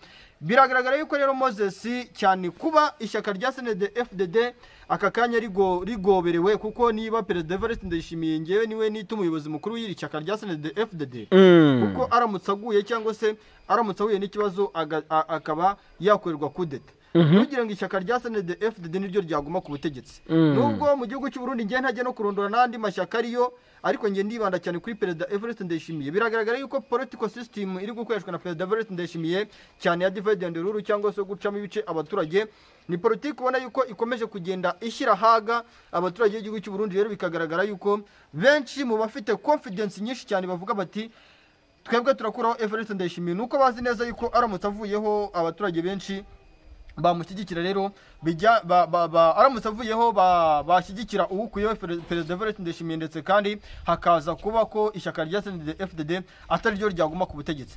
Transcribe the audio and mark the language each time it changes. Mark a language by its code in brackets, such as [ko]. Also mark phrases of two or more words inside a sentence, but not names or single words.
[rw] Biragaragara yuko rero Moses cyane kuba ishyaka rya CNDD-FDD aka kanya rigoberewe, kuko niba Perezida Evariste Ndayishimiye ngewe niwe nita umuyobozi mukuru w'iri shyaka rya CNDD-FDD, kuko aramutse aguye cyangwa se aramutse ahuye n'ikibazo akaba yakorerwa kudeta, kugira ngo ishyaka rya CNDD-FDD niryo ryaguma ku butegetsi. Nubwo mu gihugu cy'u Burundi ngiye ntajya no kurondora n'andi mashyaka ariyo, ariko ngiye ndibanda cyane kuri Perezida Evariste Ndayishimiye. Biragaragara yuko [en] political system [rw] iri gukoreshwa na Perezida Evariste Ndayishimiye cyane ya [en] divide and rule [rw] cyangwa se gucamo ibice abaturage, ni politiki ubona yuko ikomeje kugenda ishyira haga abaturage b'igihugu cy'u Burundi. Rero bikagaragara yuko benshi mu bafite confidence nyinshi cyane bavuga bati twebwe turakuraho Evariste Ndayishimiye, nuko bazi neza yuko aramutse avuyeho abaturage benshi bamushyigikira. Rero bijya aramutse avuyeho bashyigikira uwukuyeho Perezida Evariste Ndayishimiye, ndetse kandi hakaza kuba ko ishyaka rya CNDD-FDD atari ryo ryaguma ku butegetsi.